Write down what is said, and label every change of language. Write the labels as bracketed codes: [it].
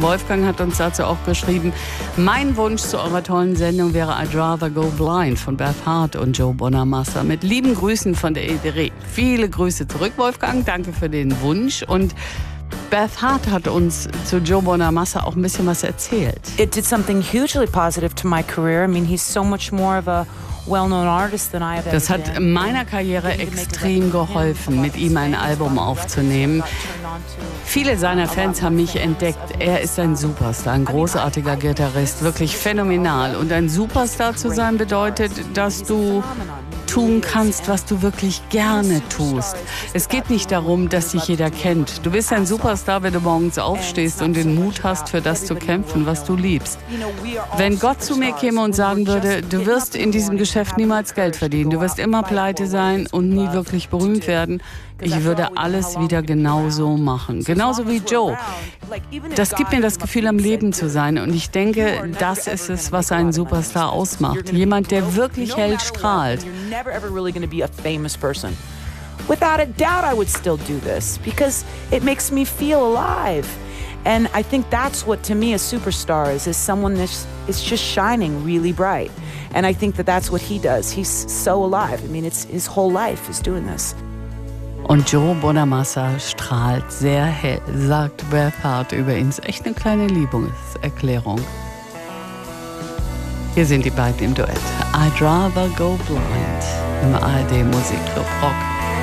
[de] Wolfgang hat uns dazu auch geschrieben, mein Wunsch zu eurer tollen Sendung wäre I'd Rather Go Blind von Beth Hart und Joe Bonamassa. Mit lieben Grüßen von der EDRE. Viele Grüße zurück, Wolfgang. Danke für den Wunsch. Und Beth Hart hat uns zu Joe Bonamassa auch ein bisschen was erzählt. [en] It did something hugely positive to my career. I mean, he's so much more of a well-known artist than I have ever been. [de] Das hat meiner Karriere extrem geholfen, mit ihm ein Album aufzunehmen. Viele seiner Fans haben mich entdeckt. Er ist ein Superstar, ein großartiger Gitarrist, wirklich phänomenal. Und ein Superstar zu sein bedeutet, dass du tun kannst, was du wirklich gerne tust. Es geht nicht darum, dass dich jeder kennt. Du bist ein Superstar, wenn du morgens aufstehst und den Mut hast, für das zu kämpfen, was du liebst. Wenn Gott zu mir käme und sagen würde, du wirst in diesem Geschäft niemals Geld verdienen, du wirst immer pleite sein und nie wirklich berühmt werden, ich würde alles wieder genauso machen. Genauso wie Joe. Das gibt mir das Gefühl, am Leben zu sein. Und ich denke, das ist es, was einen Superstar ausmacht. Jemand, der wirklich hell strahlt. [en] Never ever really going to be a famous person. Without a doubt, I would still do this because it makes me feel alive. And I think that's what to me a superstar is someone that is just shining really bright. And I think that that's what he does. He's so alive. I mean, it's his whole life is doing this. [de] Und Joe Bonamassa strahlt sehr hell, sagt Beth Hart über ihn. Ist echt eine kleine Liebeserklärung. Hier sind die beiden im Duett. I'd Rather Go Blind im ARD Musikclub Rock.